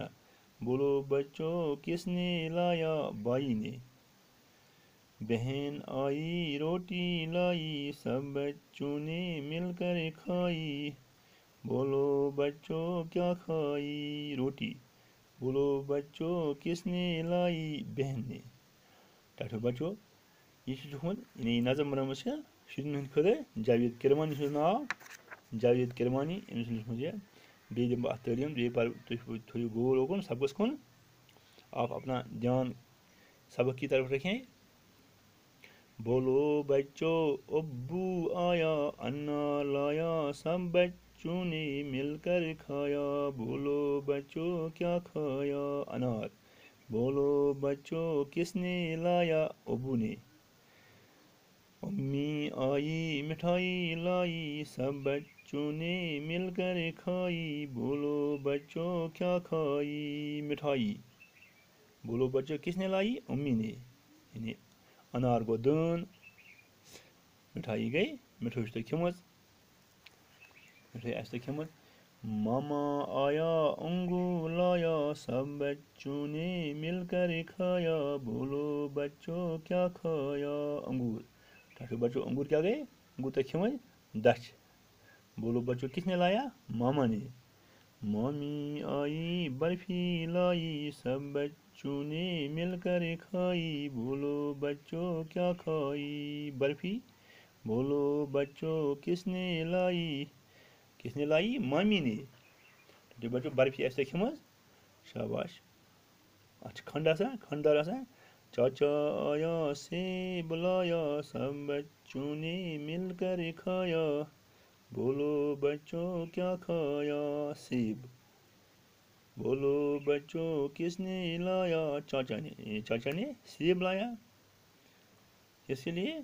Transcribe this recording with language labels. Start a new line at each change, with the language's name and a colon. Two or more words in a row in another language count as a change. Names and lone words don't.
Urdu: بولو بچوں کس نے لایا؟ بھائی نے. بہن آئی روٹی لائی سب بچوں نے مل کر کھائی. بولو بچوں کیا کھائی؟ روٹی. بولو بچوں کس نے لائی؟ بہن نے.
Kashmiri: ٹھٹھو بچو یہ تُہُنٛد یعنی نظم بنٲومٕژ چھِ شُرٮ۪ن ہٕنٛدِ خٲطرٕ جاوید کِرمانی چھُس ناو. جاوید کِرمانی أمۍ سٕنٛز لیٚچھمٕژ یہِ. بیٚیہِ دِمہٕ بہٕ اَتھ تعلیٖم. بیٚیہِ پَرٕ تُہۍ تھٲیِو غور اوکُن سبقس کُن.
Urdu: آپ اپنا دھیان سبق کی طرف رکھیں. بولو بچو ابو آیا انا لایا سب بچوں نے مل کر کھایا. بولو بچو کیا کھایا؟ انار. بولو بچو کس نے لایا؟ ابو نے. امی آئی مٹھائی لائی سب بچوں نے مل کر کھائی. بولو بچوں کیا کھائی؟ مٹھائی. بولو بچوں کس نے لائی؟ امی نے.
Kashmiri: یعنی انار گوٚو دٲن، مٹھائی گٔے مِٹھٲے چھِ تۄہہِ کھیٚمٕژ. مٹھٲے آسہِ تۄہہِ کھیٚمٕژ.
Urdu: ماما آیا انگور لایا سب بچوں نے مل کر کھایا. بولو بچوں کیا کھایا؟ انگور.
Kashmiri: ٹھٹھو بچو انگور کیا گئے؟ انگور تۄہہِ کھیٚمٕتۍ دَچھ.
Urdu: بولو بچو کس نے لایا؟ ماما نے. مامی آئی برفی لائی سب بچوں نے مل کر کھائی. بولو بچوں کیا کھائی؟ برفی. بولو بچوں کس نے لائی؟ کس نے لائی؟ مامی نے.
Kashmiri: ٹھٹھو بچو برفی آسہِ تۄہہِ کھیٚمٕژ؟ شاباش. اَتھ چھِ کھنٛڈ آسان کھنٛڈدار آسان.
Urdu: چاچا آیا سیب لایا سب بچوں نے مل کر کھایا. بولو بچوں کیا کھایا؟ سیب. بولو بچوں کس نے لایا؟ چاچا نے. چاچا نے سیب لایا. کس کے لیے؟